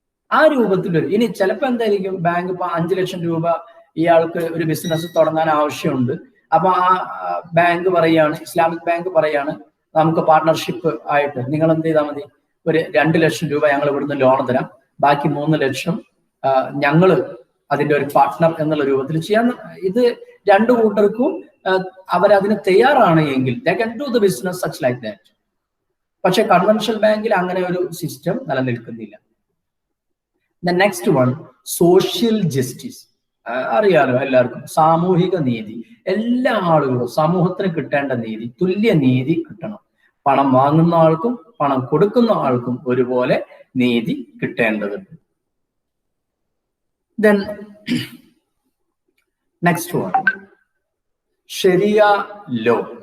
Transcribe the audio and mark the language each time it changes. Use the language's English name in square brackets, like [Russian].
[Malayalam] ആ രൂപത്തിലൊരു, ഇനി ചിലപ്പോൾ എന്തായിരിക്കും, ബാങ്ക് ഇപ്പൊ 5 ലക്ഷം രൂപ ഇയാൾക്ക് ഒരു ബിസിനസ് തുടങ്ങാൻ ആവശ്യമുണ്ട്. അപ്പൊ ആ ബാങ്ക് പറയാണ്, ഇസ്ലാമിക് ബാങ്ക് പറയാണ്, നമുക്ക് പാർട്ട്ണർഷിപ്പ് ആയിട്ട് നിങ്ങൾ എന്ത് ചെയ്താൽ മതി, ഒരു 2 ലക്ഷം രൂപ ഞങ്ങൾ ഇവിടുന്ന് ലോൺ തരാം, ബാക്കി 3 ലക്ഷം ഞങ്ങൾ അതിന്റെ ഒരു പാർട്ട്ണർ എന്നുള്ള രൂപത്തിൽ ചെയ്യാൻ. ഇത് രണ്ടു കൂട്ടർക്കും അവരതിന് തയ്യാറാണ് എങ്കിൽ [English] they can do the business such like that. [Malayalam] പക്ഷെ കൺവെൻഷണൽ ബാങ്കിൽ അങ്ങനെ ഒരു സിസ്റ്റം നിലനിൽക്കുന്നില്ല. [English] The next one, social justice. [Malayalam] അറിയാലോ എല്ലാവർക്കും, സാമൂഹിക നീതി. എല്ലാ ആളുകളും സമൂഹത്തിന് കിട്ടേണ്ട നീതി, തുല്യ നീതി കിട്ടണം. പണം വാങ്ങുന്ന ആൾക്കും പണം കൊടുക്കുന്ന ആൾക്കും ഒരുപോലെ നീതി കിട്ടേണ്ടതുണ്ട്. [English] Then next one, Sharia law.